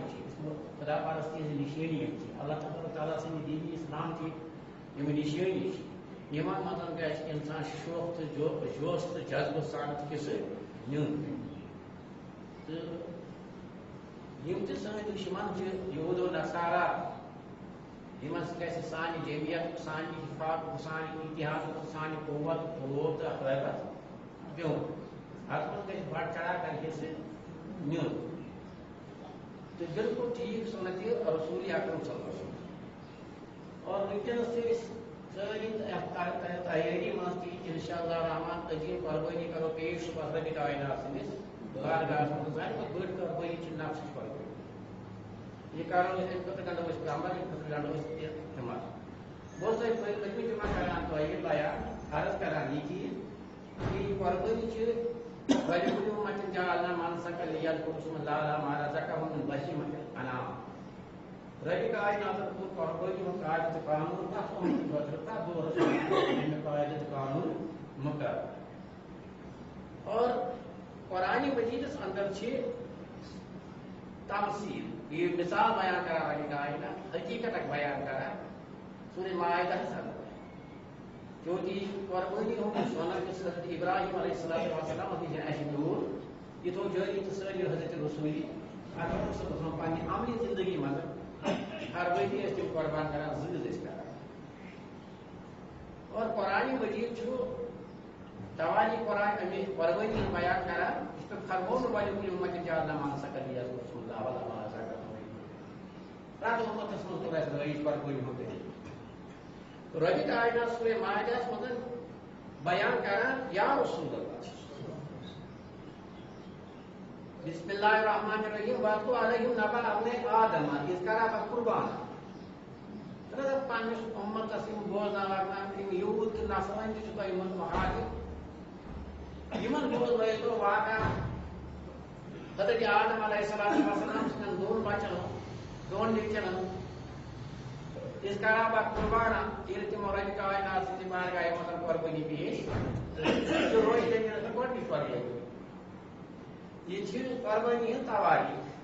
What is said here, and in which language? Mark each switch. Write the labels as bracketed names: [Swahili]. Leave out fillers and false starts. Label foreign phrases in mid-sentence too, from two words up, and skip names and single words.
[Kashmiri] چھِ خدا پرستی ہٕنٛز نِشٲنی یِم چھِ اللہ تبارک تعالیٰ سٕنٛدِ دیٖنہِ اسلام چہِ یِم نِشٲنی چھِ یِمن منٛز گژھِ اِنسان شوق تہٕ جوش تہٕ جذبہٕ سان حصہٕ نیُن تہٕ یِم تہِ سٲنۍ دُشمن چھِ یہوٗد و نصارا یِمن سۭتۍ گژھِ سانہِ جمعیت سانہِ حفاظت سانہِ اتحادُک سانہِ قوت فروغ تہٕ حفاظت پیوٚن اتھ منٛز گژھِ [Urdu] بڑ چڑھا کر [Kashmiri] حصہٕ نیُن تہٕ [Urdu] بالکل ٹھیٖک [Kashmiri] سنت رسول اکرم [Arabic] صلی اللہ علیہ وسلم [Kashmiri] اور ونکیٚنس چھِ أسۍ سٲری تیٲری منٛز تہِ [Arabic] انشاء اللہ [Kashmiri] رحمان عظیٖم قۄربٲنی کرو پیش صبحس ربِ کائنات سٕنٛدِس بارگاہس منٛز ساروی کھۄتہٕ بٔڑ قۄربٲنی چھِ نفسٕچ قۄربٲنی یہ کرو أسۍ اَمہِ خٲطرٕ گنٛڈو أسۍ کمر اَمہِ خٲطرٕ گنٛڈو أسۍ ہمت بہٕ اوسُس تۄہہِ پٔتمہِ جمعہ کران تۄہہِ بیان عرض کران یہِ چیٖز کہِ یہِ قۄربٲنی چھِ [Arabic] وَلِكُلِّ أُمَّةٍ جَعَلْنَا مَنسَكًا لِيَذْكُرُوا اسْمَ اللَّهِ عَلَىٰ مَا رَزَقَهُم مِّن بَهِيمَةِ الْأَنْعَامِ [Kashmiri] ربِ کائناتن کوٚر قۄربٲنی ہُنٛد قاعدٕ تہٕ قانوٗن تتھ اُمتہِ خٲطرٕ تتھ دورس منٛز اَمہِ قاعدٕ تہٕ قانوٗن مُقرر اور قرآنِ مجیدس اندر چھِ تمثیل یہ مثال بیان کرا ربِ کائنات حقیقت بیان کرا سورہ مائدہس اندر چونکہ قربانی ہُنٛد سونت یُس حضرت ابراہیم [Arabic] علیہ السلام [Kashmiri] چھِ اَسہِ میوٗل یہِ تھوٚو جٲری تہٕ سٲری حضرت رسوٗلی اکرم [Arabic] صلی اللہ علیہ وسلم [Kashmiri] پننہِ عملی زندگی منٛز ہر ؤری ٲسۍ تِم قۄربان کران زٕ ٲسۍ کران اور قرآنِ مجیٖد چھُ توالی قرآن امہِ قۄربٲنی ہُنٛد بیان کران یہِ چھُ فرمومُت [Arabic] وَلِكُلِّ أُمَّةٍ جَعَلْنَا مَنسَكًا لِيَذْكُرُوا اسْمَ اللَّهِ عَلَىٰ مَا رَزَقَهُم [Kashmiri] پرٛٮ۪تھ اُمتس منٛز توٚر اَسہِ رٲیِج قۄربٲنی ہُنٛد طریٖقہٕ ربِ کائنات سورہ مائدہس منٛز بیان کران یا رسول اللہ [Arabic] بسم اللہ الرحمن الرحیم وَاتْلُ عَلَيْهِمْ نَبَأَ ابْنَيْ آدَمَ إِذْ قَرَّبَا قُرْبَانًا [Kashmiri] پننِس اُمتس یِم بوزناوان یِم یہوٗد تہٕ نصرٲنۍ تہِ چھِ تۄہہِ یِمن مُخٲلِف یِمن بوزنٲیتو واقعہ حضرت آدم [Arabic] علیہ السلام [Kashmiri] سٕنٛدٮ۪ن دۄن بچن دۄن نیٚچوٮ۪ن [Arabic] اِذ قَرَّبَا قُرْبَانًا [Kashmiri] ییٚلہِ تِمو ربِ کائنات سٕنٛدِ بارگاہہِ منٛز قۄربٲنی پیش تہٕ روزِ تٔمۍ گۄڈنِچ قۄربٲنی یہ چھِ قۄربٲنی ہٕنٛز تواریٖخ